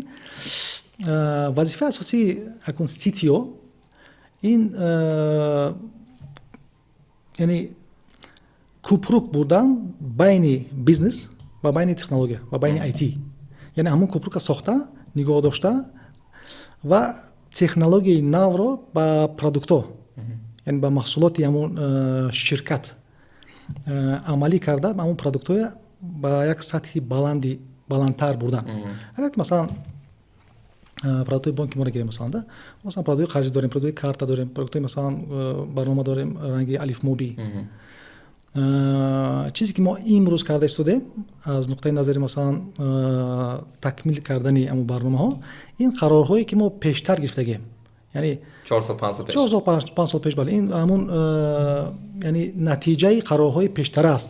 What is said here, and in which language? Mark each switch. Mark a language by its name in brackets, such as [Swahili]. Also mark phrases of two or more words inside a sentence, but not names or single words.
[Tajik] Вазифаи асосии акнун CTO ин яъни кӯпрук бурдан байни бизнес ва байни технология ва байни IT, яъни ҳамун кӯпрука сохта, нигоҳ дошта ва технологияи навро ба продуктҳо, яъни ба маҳсулоти ҳамун ширкат амалӣ карда, ҳамун продуктҳоя ба як сатҳи баландтар бурдан. Агар ки масалан продуктҳои бонки моро гирем, масалан продуктҳои қарҷӣ дорем, продуктҳои карта дорем, продуктҳои масалан барнома дорем ранги алифмоби. [Persian] چیزی که ما امروز کرده استودیم از نقطه نظر مثلا تکمیل کردن اون برنامه‌ها، این قرارهایی که ما پیشتر گرفتیم، یعنی 4 سال 5 سال پیش 4 سال 5 سال پیش، بله، این همون یعنی نتیجه قرارهای پیشتر است.